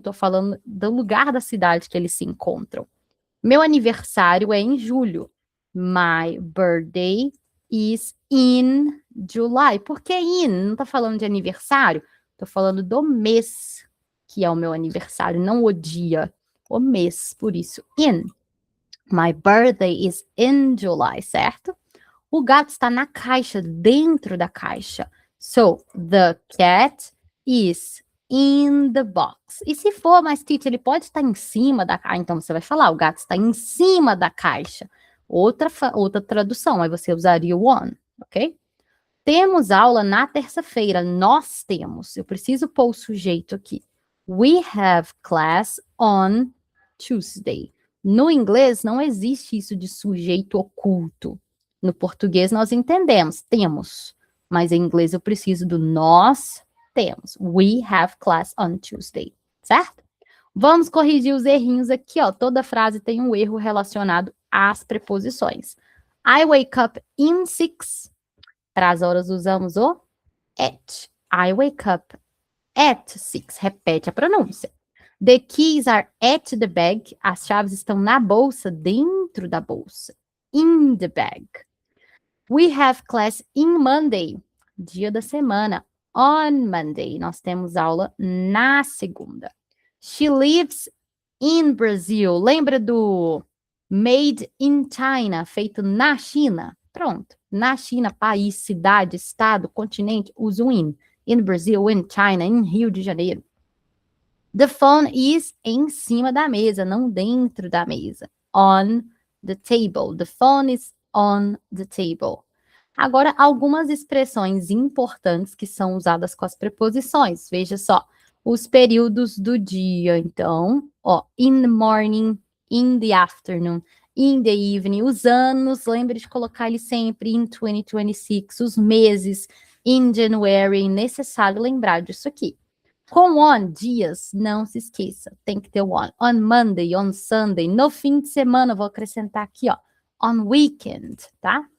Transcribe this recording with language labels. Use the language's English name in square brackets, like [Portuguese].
[Portuguese] Tô falando do lugar da cidade que eles se encontram. Meu aniversário é em julho. [English] My birthday is in July. [Portuguese] Por que in? Não tá falando de aniversário. Tô falando do mês que é o meu aniversário, não o dia, o mês, por isso, in. [English] My birthday is in July, certo? [Portuguese] O gato está na caixa, dentro da caixa. [English] So, the cat is in the box. [Portuguese] E se for, mas teacher, ele pode estar em cima da caixa. Então, você vai falar, o gato está em cima da caixa. Outra tradução, aí você usaria o on, ok? Temos aula na terça-feira. Nós temos. Eu preciso pôr o sujeito aqui. [English] We have class on Tuesday. [Portuguese] No inglês, não existe isso de sujeito oculto. No português, nós entendemos, temos. Mas em inglês, eu preciso do nós temos. [English] We have class on Tuesday, certo? [Portuguese] Vamos corrigir os errinhos aqui, ó. Toda frase tem um erro relacionado às preposições. [English] I wake up in 6. [Portuguese] Para as horas, usamos o at. [English] I wake up at 6. [Portuguese] Repete a pronúncia. [English] The keys are at the bag. [Portuguese] As chaves estão na bolsa, dentro da bolsa. [English] In the bag. We have class in Monday. [Portuguese] Dia da semana. [English] On Monday. [Portuguese] Nós temos aula na segunda. [English] She lives in Brazil. [Portuguese] Lembra do [English] made in China, [Portuguese] feito na China? Pronto. Na China, país, cidade, estado, continente, usa o in. [English] In Brazil, in China, [Portuguese] em Rio de Janeiro. [English] The phone is [Portuguese] em cima da mesa, não dentro da mesa. [English] On the table. The phone is on the table. [Portuguese] Agora, algumas expressões importantes que são usadas com as preposições. Veja só, os períodos do dia. [English] Então, ó, in the morning, in the afternoon, in the evening. [Portuguese] Os anos, lembre de colocar ele sempre [English] in 2026. [Portuguese] Os meses, [English] in January. [Portuguese] É necessário lembrar disso aqui. Com on, dias, não se esqueça, tem que ter o on. [English] On Monday, on Sunday, [Portuguese] no fim de semana, vou acrescentar aqui, ó, [English] on weekend, [Portuguese] tá?